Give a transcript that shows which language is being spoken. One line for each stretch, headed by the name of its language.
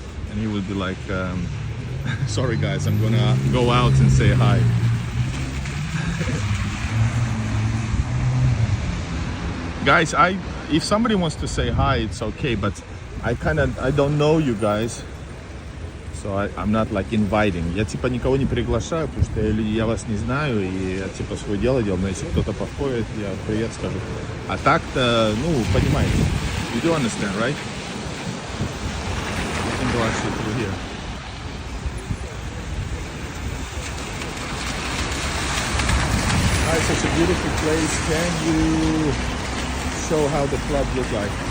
English: And he would be like, sorry guys, I'm gonna go out and say hi. Guys, if somebody wants to say hi, it's okay, but I don't know you guys, so I'm not like inviting.
Russian: Я типа никого не приглашаю, потому что я вас не знаю, и я типа свое дело делаю, но если кто-то подходит, я привет скажу. А так-то, ну, понимаете,
English: you do understand, right? You can go actually through here. Hi, such a beautiful place. Can you show how the club look like?